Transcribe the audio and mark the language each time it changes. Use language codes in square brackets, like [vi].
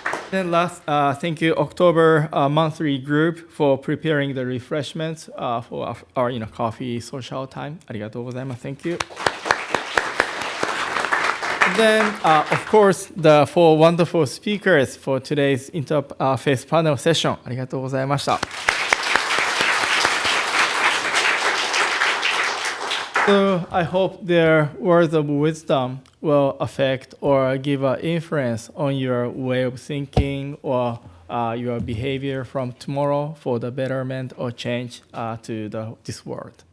[en] Then last, thank you, October monthly group, for preparing the refreshments for our coffee social time. [ja] ありがとうございます. [en] Thank you. Then, of course, the four wonderful speakers for today's interfaith panel session. [ja] ありがとうございました. [en] So I hope their words of wisdom will affect or give an influence on your way of thinking or your behavior from tomorrow for the betterment or change to this world.